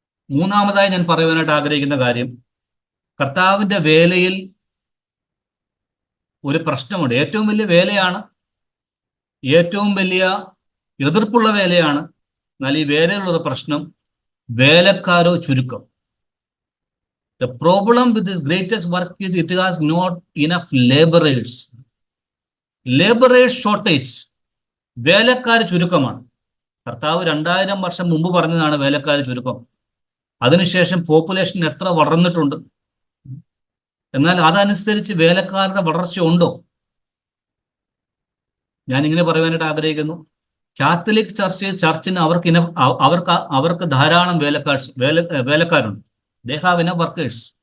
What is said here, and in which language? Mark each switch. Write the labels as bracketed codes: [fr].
[ml] മൂന്നാമതായി ഞാൻ പറയുവാനായിട്ട് ആഗ്രഹിക്കുന്ന കാര്യം, കർത്താവിന്റെ വേലയിൽ ഒരു പ്രശ്നമുണ്ട്. ഏറ്റവും വലിയ വേലയാണ്, ഏറ്റവും വലിയ എതിർപ്പുള്ള വേലയാണ്. എന്നാൽ ഈ വേലയിലുള്ള പ്രശ്നം, വേലക്കാരോ ചുരുക്കം. [en] The problem with this greatest work is it has not enough laborers. Laborers shortage. [ml] വേലക്കാർ ചുരുക്കമാണ്. കർത്താവ് 2000 വർഷം മുമ്പ് പറഞ്ഞതാണ് വേലക്കാർ ചുരുക്കം. അതിനുശേഷം പോപ്പുലേഷൻ എത്ര വളർന്നിട്ടുണ്ട്. എന്നാൽ അതനുസരിച്ച് വേലക്കാരുടെ വളർച്ച ഉണ്ടോ? ഞാനിങ്ങനെ പറയാനായിട്ട് ആഗ്രഹിക്കുന്നു, കാത്തലിക് ചർച്ചിന് അവർക്ക് ധാരാളം വേലക്കാരുണ്ട്. [en] They have enough workers.